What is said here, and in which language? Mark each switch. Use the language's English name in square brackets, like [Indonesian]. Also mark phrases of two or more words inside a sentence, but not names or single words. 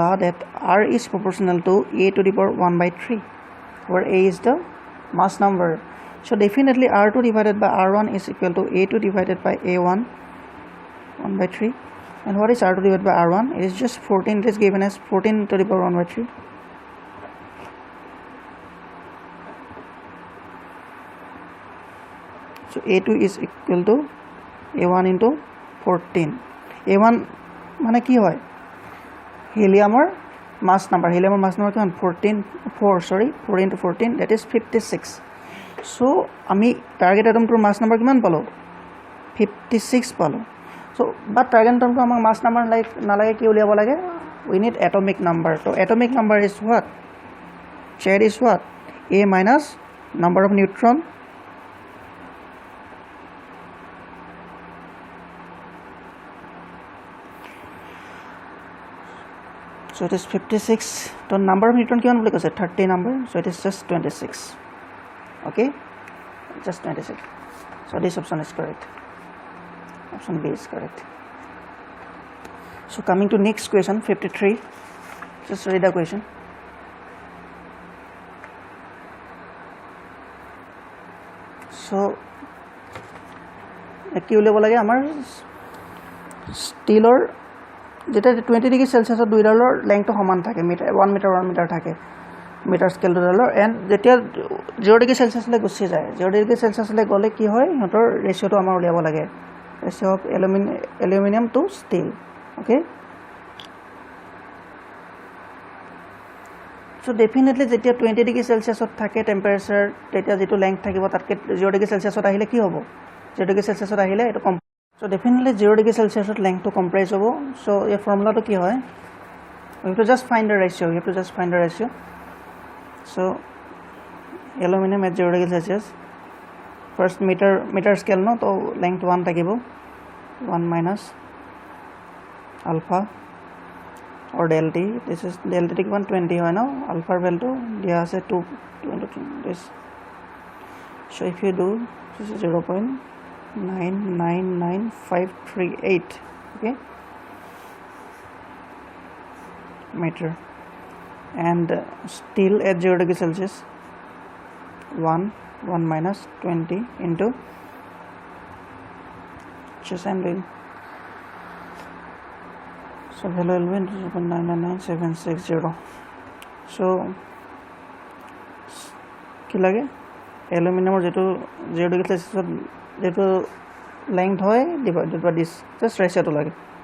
[English] that R is proportional to a to the power 1 by 3 where a is the mass number so definitely R2 divided by R1 is equal to A2 divided by A1 1 by 3 and what is R2 divided by R1 it is just 14 it is given as 14 to the power 1 by 3 so A2 is equal to A1 into 14 A1 [Assamese] মানে কি হয় [English] helium mass number কিমান 4 into 14 that is 56 so আমি target atom to mass number [Assamese] কিমান পালো 56 পালো [English] so but target atom to আমাক mass number like [Assamese] নালাগে কি উলিয়াব লাগে [English] we need atomic number so atomic number is what Z is what a minus number of neutron so it is 56 so number of neutron [Assamese] কিমান বুলি কৈছে [English] 30 number so it is just 26 okay just 26 so this option is correct option B is correct so coming to next question 53 just read the question so [Assamese] কি উলিয়াব লাগে আমাৰ ষ্টিলৰ যেটা 20 [English] degree celsius [Assamese] দুই ডালৰ লেংথটো সমান থাকে 1 মিটাৰ থাকে [English] meter scale [Assamese] ডালৰ এন্ড যেতিয়া 0 [English] degree celsius [Assamese] গুছি যায় 0 [English] degree celsius [Assamese] গলে কি হয় হতৰ ৰেশিওটো আমাৰ উলিয়াব লাগে [English] ratio of aluminium to steel [Assamese] ওকে [English] so definitely [Assamese] যেতিয়া 20 [English] degree celsius [Assamese] থাকে টেম্পারেচার তেতিয়া যেটো লেংথ থাকিব তাতকে 0 [English] degree celsius [Assamese] আহিলে কি হ'ব 0 ডিগ্ৰী সেলসিয়াসত আহিলে এটো [English] so definitely 0 degree celsius length to compress hobo so a formula [Assamese] টো কি হয় [English] we have to just find the ratio so aluminum at 0 degree celsius first meter scale no to length 1 thakibo 1 minus alpha or del t this is del t 120 [Assamese] হয় ন [English] alpha value [Assamese] দিয়া আছে [English] 2 into this so if you do this is 0.999538 okay meter and steel at 0 degree celsius 1 minus 20 into just I'm doing so value will be 0.999760 so [Assamese] কি লাগে অ্যালুমিনিয়ামৰ যেটো 0 ডিগ্ৰী সেলসিয়াসত যেটো length হয় [English] divided by this just ratio [Assamese] টো লাগে